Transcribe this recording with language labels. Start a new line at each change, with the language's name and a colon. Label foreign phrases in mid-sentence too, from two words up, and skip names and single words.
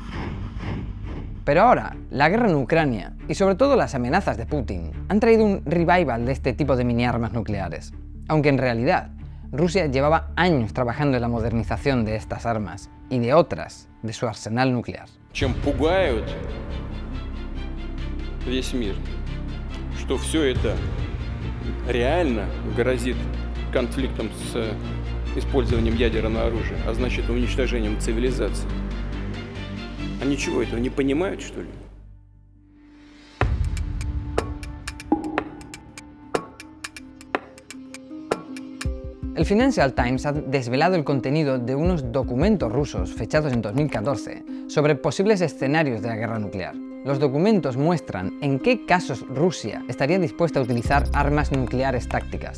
Spanish: Pero ahora, la guerra en Ucrania y sobre todo las amenazas de Putin han traído un revival de este tipo de mini armas nucleares, aunque en realidad Rusia llevaba años trabajando en la modernización de estas armas y de otras de su arsenal nuclear.
Russian: Чем пугают весь мир, что все это реально грозит конфликтом с использованием ядерного оружия, а значит уничтожением цивилизации. Они чего, этого не понимают, что ли?
Spanish: El Financial Times ha desvelado el contenido de unos documentos rusos fechados en 2014 sobre posibles escenarios de la guerra nuclear. Los documentos muestran en qué casos Rusia estaría dispuesta a utilizar armas nucleares tácticas.